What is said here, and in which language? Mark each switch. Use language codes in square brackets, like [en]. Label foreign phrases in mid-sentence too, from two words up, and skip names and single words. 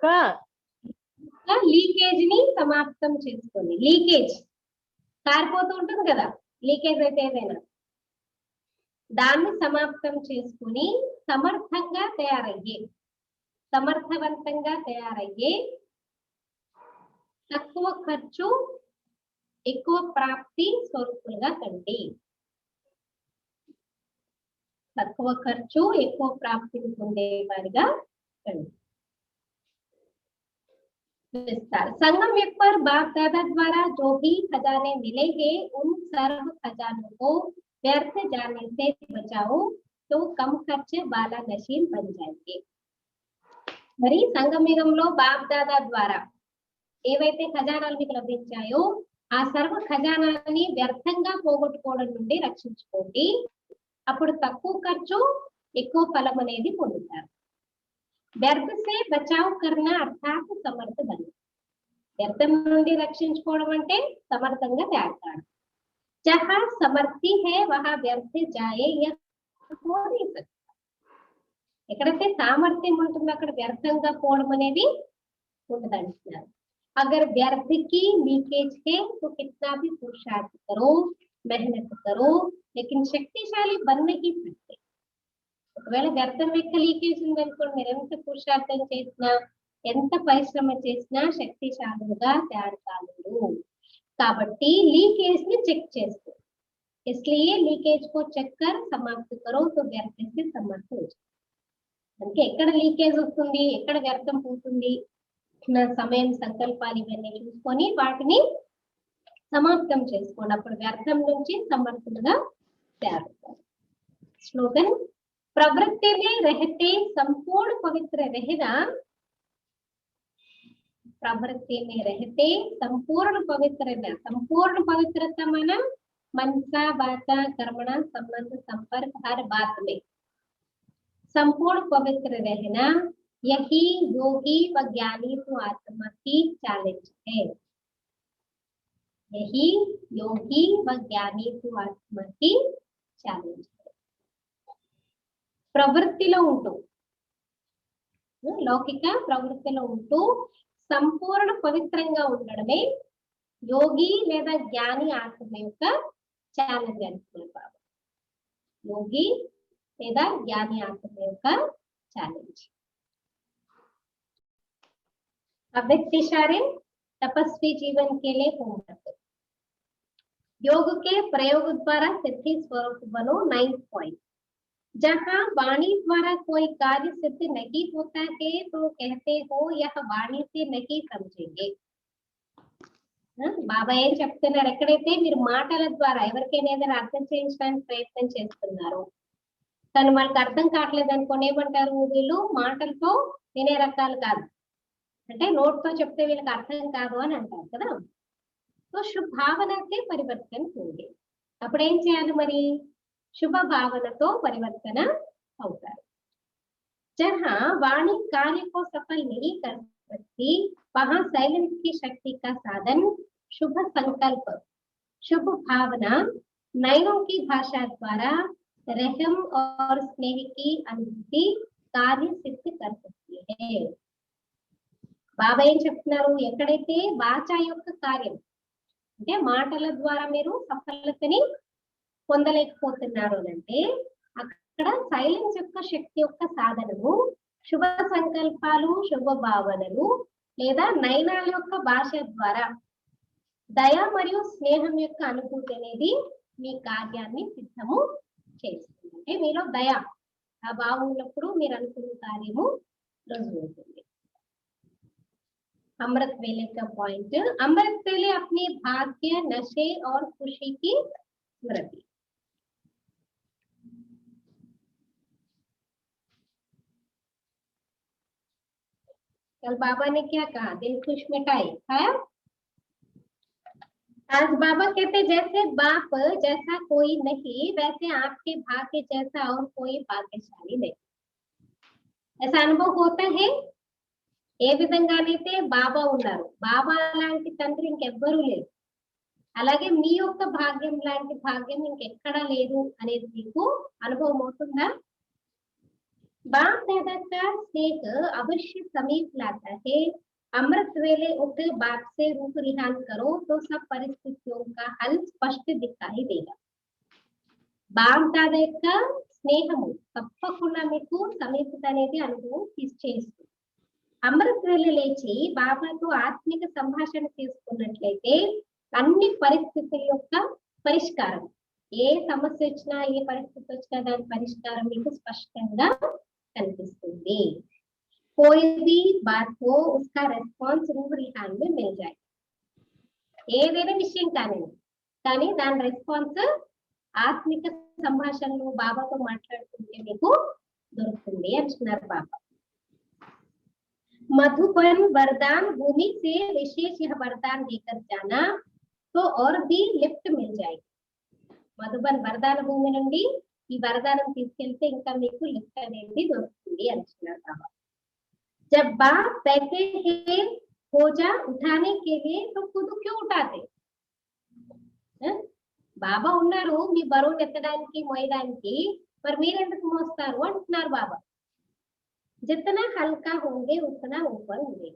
[te] లీకేజ్ ని సమాప్తం చేసుకొని, లీకేజ్ కారిపోతూ ఉంటుంది కదా, లీకేజ్ అయితే ఏదైనా దాన్ని సమాప్తం చేసుకుని సమర్థంగా తయారయ్యే, సమర్థవంతంగా తయారయ్యే, తక్కువ ఖర్చు ఎక్కువ ప్రాప్తి స్వరూపులుగా కండి. తక్కువ ఖర్చు ఎక్కువ ప్రాప్తిని పొందేవారిగా కండి. [hi] विस्तार संगम युग पर बाप दादा द्वारा जो भी खजाने मिले हैं उन सर्व खजानों को व्यर्थ जाने से बचाओ तो कम खर्च वाला नशीन बन जाएंगे. [te] మరి సంగమయుగంలో బాప్ దాదా ద్వారా ఏవైతే ఖజానాలు మీకు లభించాయో ఆ సర్వ ఖజానాలని వ్యర్థంగా పోగొట్టుకోవడం నుండి రక్షించుకోండి. అప్పుడు తక్కువ ఖర్చు ఎక్కువ ఫలం అనేది పొందుతారు. [hi] व्यर्थ से बचाव करना अर्थात समर्थ बन. [te] వ్యర్థం నుండి రక్షించుకోవడం అంటే సమర్థంగా తయారు. [hi] जहाँ समर्थी है वहाँ व्यर्थ जाए [te] ఎక్కడైతే సామర్థ్యం ఉంటుందో అక్కడ వ్యర్థంగా పోవడం అనేది ఉండదంటున్నారు. [hi] अगर व्यर्थ की लीकेज है तो कितना भी पुरुषार्थ करो, मेहनत करो, लेकिन शक्तिशाली बन नहीं सकते. [te] ఒకవేళ వ్యర్థం యొక్క లీకేజ్ ఉందనుకోండి, మీరు ఎంత పురుషార్థం చేసినా ఎంత పరిశ్రమ చేసినా శక్తిశాలుగా తయారు కాలేరు. కాబట్టి లీకేజ్ ని చెక్ చేస్తూ, [hi] इसलिए लीकेज को चेक कर समाप्त करो तो व्यर्थ से समाप्त हो जाए. [te] అంటే ఎక్కడ లీకేజ్ వస్తుంది, ఎక్కడ వ్యర్థం పోతుంది, నా సమయం సంకల్పాలు ఇవన్నీ చూసుకొని వాటిని సమాప్తం చేసుకోండి. అప్పుడు వ్యర్థం నుంచి సమర్థులుగా తయారవుతారు. [hi] స్లోగన్ प्रवृत्ति में रहते संपूर्ण पवित्र रहना. प्रवृत्ति में रहते संपूर्ण पवित्र रहना. संपूर्ण पवित्रता माना मनसा वाचा कर्मणा संबंध संपर्क हर बात में संपूर्ण पवित्र रहना, यही योगी व ज्ञानी तो आत्मा की चैलेंज है. यही योगी व ज्ञानी तो आत्मा की चैलेंज है. [te] ప్రవృత్తిలో ఉంటూ, లౌకిక ప్రవృత్తిలో ఉంటూ సంపూర్ణ పవిత్రంగా ఉండడమే యోగి లేదా జ్ఞాని ఆత్మ యొక్క ఛాలెంజ్ అనుకున్నారు. యోగి లేదా జ్ఞాని ఆత్మ యొక్క ఛాలెంజ్. [hi] अव्यक्त इशारे तपस्वी जीवन के लिए होमवर्क. योग के प्रयोग द्वारा सिद्धि स्वरूप बनो. 9th पॉइंट. जहाँ वाणी द्वारा कोई कार्य सिद्ध नहीं होता है तो कहते हो यह वाणी से नहीं समझेंगे. [te] బాబా ఏం చెప్తున్నారు, ఎక్కడైతే మీరు మాటల ద్వారా ఎవరికైనా ఏదైనా అర్థం చేయించడానికి ప్రయత్నం చేస్తున్నారు కానీ వాళ్ళకి అర్థం కావట్లేదు అనుకోని ఏమంటారు, వీళ్ళు మాటలతో వినే రకాలు కాదు, అంటే నోట్తో చెప్తే వీళ్ళకి అర్థం కాదు అని అంటారు కదా. సో శుభ భావనకే పరివర్తన ఉంది. అప్పుడు ఏం చేయాలి మరి, [hi] शुभ भावना तो परिवर्तन होता है. जहाँ वाणी कार्य को सफल नहीं कर सकती वहां साइलेंस की शक्ति का साधन शुभ संकल्प, शुभ भावना, नयनों की भाषा द्वारा रहम और स्नेह की अनुभूति कार्य सिद्ध कर सकती है. [te] బాబా ఏం చెప్తున్నారు, ఎక్కడైతే వాచ యొక్క కార్యం అంటే మాటల ద్వారా మీరు సఫలతని పొందలేకపోతున్నారు అంటే అక్కడ సైలెన్స్ యొక్క శక్తి యొక్క సాధనము శుభ సంకల్పాలు, శుభ భావనలు లేదా నయనాల యొక్క భాష ద్వారా దయ మరియు స్నేహం యొక్క అనుభూతి అనేది మీ కార్యాన్ని సిద్ధము చేస్తుంది. అంటే మీలో దయ ఆ భావం ఉన్నప్పుడు మీరు అనుకున్న కార్యము రుజువుతుంది. [hi] अमृत वेले का पॉइंट. अमृत वेले अपनी भाग्य, नशे और खुशी की स्मृति. कल बाबा ने क्या कहा, दिल खुश मिठाई खाया. आज बाबा कहते जैसे बाप जैसा कोई नहीं वैसे आपके भाग्य जैसा और कोई भाग्यशाली नहीं. ऐसा अनुभव होता है. [te] ఏ విధంగానైతే బాబా ఉన్నారు, బాబా లాంటి తండ్రి ఇంకెవ్వరూ లేరు. అలాగే మీ యొక్క భాగ్యం లాంటి భాగ్యం ఇంకెక్కడా లేదు అనేది మీకు అనుభవం అవుతుందా? [hi] बाप दादा का स्नेह अवश्य समीप लाता है। अमृत वेले उठ बाप से रूप रिहान करो तो सब परिस्थितियों का हल स्पष्ट दिखाई देगा। [te] బాప్ దాదా యొక్క స్నేహము తప్పకుండా మీకు సమీపత అనేది అనుభవం చేస్తుంది. అమృత వేళ లేచి బాబాతో ఆత్మిక సంభాషణ చేసుకున్నట్లయితే అన్ని పరిస్థితుల యొక్క పరిష్కారం, ఏ సమస్య వచ్చినా ఏ పరిస్థితి వచ్చినా దాని పరిష్కారం మీకు స్పష్టంగా కనిపిస్తుంది. [hi] कोई भी बात हो उसका రెస్పాన్స్ रूह रिहान में मिल जाए। [te] ఏదైనా విషయం కానీ దాని రెస్పాన్స్ ఆత్మిక సంభాషణలో బాబాతో మాట్లాడుతుంటే మీకు దొరుకుతుంది అంటున్నారు బాబా. [hi] मधुबन वरदान भूमि से विशेष यह वरदान लेकर जाना तो और भी लिफ्ट मिल जाएगी। [te] మధుబన్ వరదాన భూమి నుండి ఈ వరదానం తీసుకెళ్తే ఇంకా మీకు లిఫ్ట్ అనేది దొరుకుతుంది అంటున్నారు బాబా. [hi] जब बाप कहते हैं बोझा उठाने के लिए तो खुद क्यों उठाते? [te] బాబా ఉన్నారు మీ బరువు ఎత్తడానికి మోయడానికి, మరి మీరు ఎందుకు మోస్తారు అంటున్నారు బాబా. [hi] जितना हल्का होंगे उतना ऊपर होंगे।